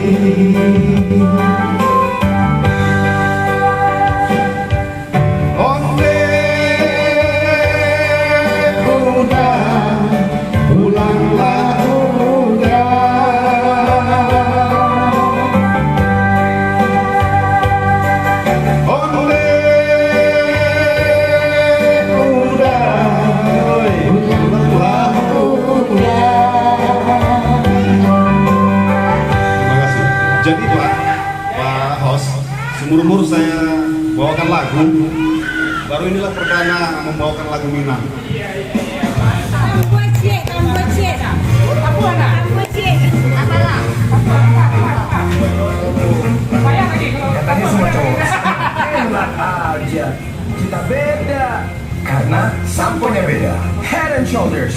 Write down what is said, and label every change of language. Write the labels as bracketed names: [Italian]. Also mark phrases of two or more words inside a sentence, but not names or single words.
[Minangkabau] Onde udah ulanglah udah. Onde udah ulanglah udah. [Indonesian] Terima kasih. Jadi Pak host, seumur-umur saya bawakan lagu, baru inilah perdana membawakan lagu Minang. Katanya semua cowok. Enak aja. Kita beda. Karena samponya beda. Head and Shoulders.